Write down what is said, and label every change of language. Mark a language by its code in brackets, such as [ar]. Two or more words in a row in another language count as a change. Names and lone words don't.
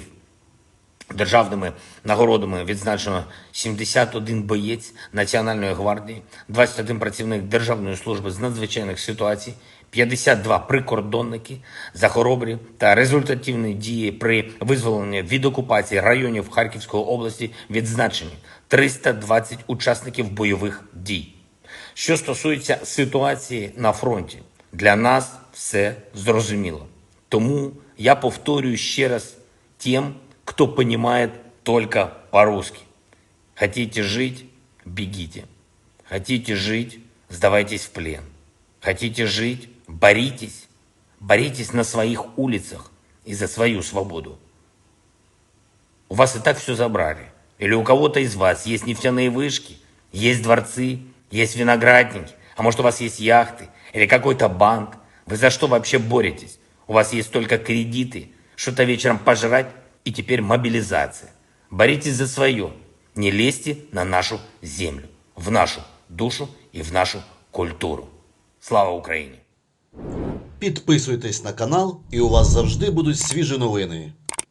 [uk] Державними нагородами відзначено 71 боєць Національної гвардії, 21 працівник Державної служби з надзвичайних ситуацій, 52 прикордонники за хоробрі та результативні дії при визволенні від окупації районів Харківської області, відзначені 320 учасників бойових дій. Що стосується ситуації на фронті, для нас все зрозуміло. Тому я повторюю ще раз тим, [ru] кто понимает только по-русски. Хотите жить – бегите. Хотите жить – сдавайтесь в плен. Хотите жить – боритесь. Боритесь на своих улицах и за свою свободу. У вас и так все забрали. Или у кого-то из вас есть нефтяные вышки, есть дворцы, есть виноградники, а может у вас есть яхты или какой-то банк. Вы за что вообще боретесь? У вас есть только кредиты, что-то вечером пожрать, и теперь мобилизация. Боритесь за свое. Не лезьте на нашу землю, в нашу душу и в нашу культуру. [uk] Слава Україні! Підписуйтесь на канал, і у вас завжди будуть свіжі новини.